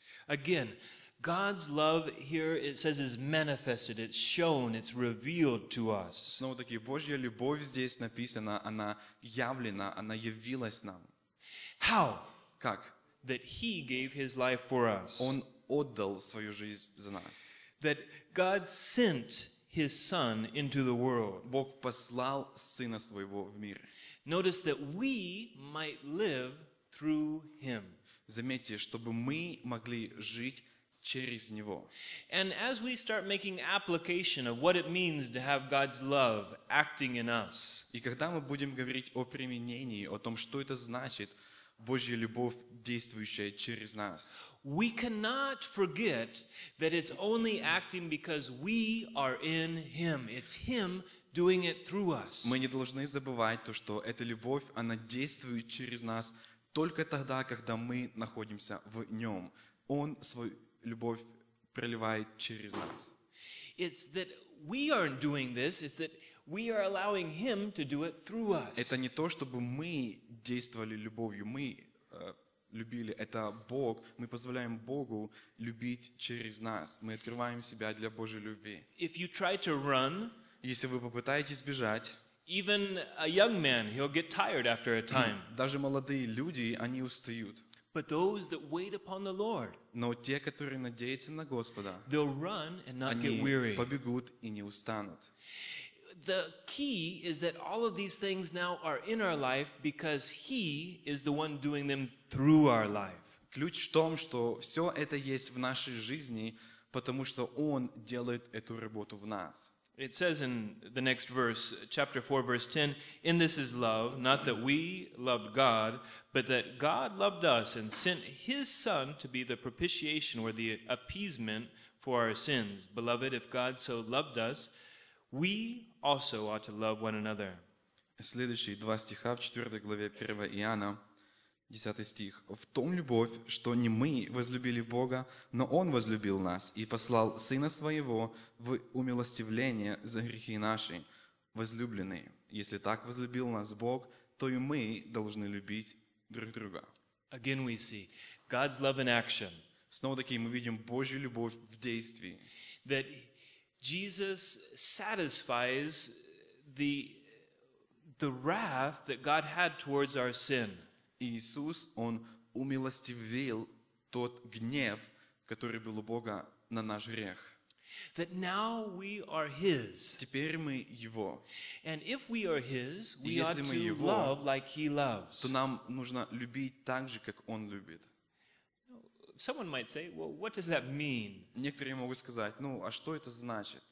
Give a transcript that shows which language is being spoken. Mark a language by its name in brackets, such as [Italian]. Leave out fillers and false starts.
[English] Again, God's love here, it says, is manifested, it's shown, it's revealed to us. [Russian] Снова-таки, Божья любовь здесь написана, она явлена, она явилась нам. [English] How? [Russian] Как? [English] That he gave his life for us. [Russian] Он отдал свою жизнь за нас. [English] That God sent His Son into the world. [Russian] Бог послал Сына Своего в мир. [English] Notice that we might live through Him. [Russian] Заметьте, чтобы мы могли жить через Него. [English] And as we start making application of what it means to have God's love acting in us. [Russian] И когда мы будем говорить о применении, о том, что это значит, Божья любовь, действующая через нас. [English] We cannot forget that it's only acting because we are in Him. It's Him doing it through us. [Russian] Мы не должны забывать то, что эта любовь, она действует через нас только тогда, когда мы находимся в Нем. Он свою любовь проливает через нас. [English] It's that we aren't doing this, it's that we are allowing Him to do it through us. [Russian] Это не то, чтобы мы действовали любовью, мы любили. Это Бог. Мы позволяем Богу любить через нас. Мы открываем себя для Божьей любви. [English] If you try to run, [Russian] если вы попытаетесь бежать, [English] even a young man, he'll get tired after a time. [Russian] Даже молодые люди, они устают. [English] But those that wait upon the Lord, [Russian] но те, которые надеются на Господа, [English] they'll run and not get weary. [Russian] Они побегут и не устанут. [English] The key is that all of these things now are in our life because He is the one doing them through our life. [Russian] Ключ в том, что все это есть в нашей жизни, потому что Он делает эту работу в нас. [English] It says in the next verse, chapter 4, verse 10, in this is love, not that we loved God, but that God loved us and sent His Son to be the propitiation or the appeasement for our sins. Beloved, if God so loved us, we also ought to love one another. [Russian] Следующие два стиха в 4 главе 1 Иоанна, 10 стих. В том любовь, что не мы возлюбили Бога, но Он возлюбил нас и послал Сына Своего в умилостивление за грехи наши, возлюбленные. Если так возлюбил нас Бог, то и мы должны любить друг друга. [English] Again we see God's love in action. [Russian] Снова-таки мы видим Божью любовь в действии. [English] That Jesus satisfies the wrath that God had towards our sin. [Russian] Иисус, Он умилостивил тот гнев, который был у Бога на наш грех. [English] That now we are His. [Russian] Теперь мы Его. [English] And if we are His, we ought to love like He loves. [Russian] То нам нужно любить так же, как Он любит. [English] Someone might say, well, what does that mean? [Russian] Некоторые могут сказать, ну, а что это значит?